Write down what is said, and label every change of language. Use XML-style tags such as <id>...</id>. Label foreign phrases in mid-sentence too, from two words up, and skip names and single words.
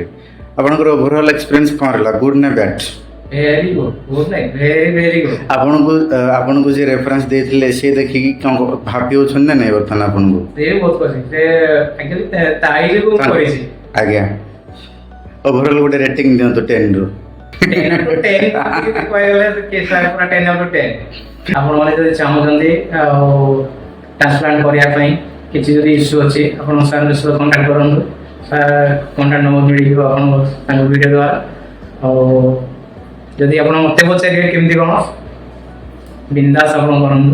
<or>ଆପଣଙ୍କର</or> <en>overall experience</en> <or>କ'ଣ ରହିଲା, ଗୁଡ୍ ନା ବ୍ୟାଡ୍?</or> <en>very good,</en> <or>ବହୁତ ନାଇଁ</or> <en>very good.</en> <or>ଆପଣଙ୍କୁ ଯିଏ ରେଫରେନ୍ସ ଦେଇଥିଲେ ସେ ଦେଖିକି କ'ଣ ଭାବି ହେଉଛନ୍ତି ନା ନାଇଁ ବର୍ତ୍ତମାନ ଆପଣଙ୍କୁ? ସେ ବହୁତ ଖୁସି। ସେ ଆକ୍ଚୁଆଲି ତାଇ ଯୋଗୁଁ କରିଛି। ଆଜ୍ଞା ଓଭରଅଲ୍ ଗୋଟେ ରେଟିଂ ଦିଅନ୍ତୁ 10 ରୁ।</or> <en>10 out of 10</en> <or>କହିବାକୁ ଗଲେ କେସ୍ ସାର୍ ପୁରା</or> <en>10 out of 10।</en> <or>ଆପଣମାନେ ଯଦି ଚାହୁଁଛନ୍ତି ଆଉ ଟ୍ରାନ୍ସପ୍ଲାଣ୍ଟ କରିବା ପାଇଁ କିଛି ଯଦି ଇସ୍ୟୁ ଅଛି ଆପଣ ସାର୍ଙ୍କ ସହିତ କଣ୍ଟାକ୍ଟ କରନ୍ତୁ। ସାର୍</or> <en>contact number</en> <or>ମିଳିଯିବ ଆପଣଙ୍କ ତାଙ୍କ ଭିଡ଼ିଓ ଦ୍ୱାରା। ଆଉ ଯଦି ଆପଣ ମୋତେ ପଚାରିବେ କେମିତି କ'ଣ, ବିନ୍ଦାସ ଆପଣ କରନ୍ତୁ,</or>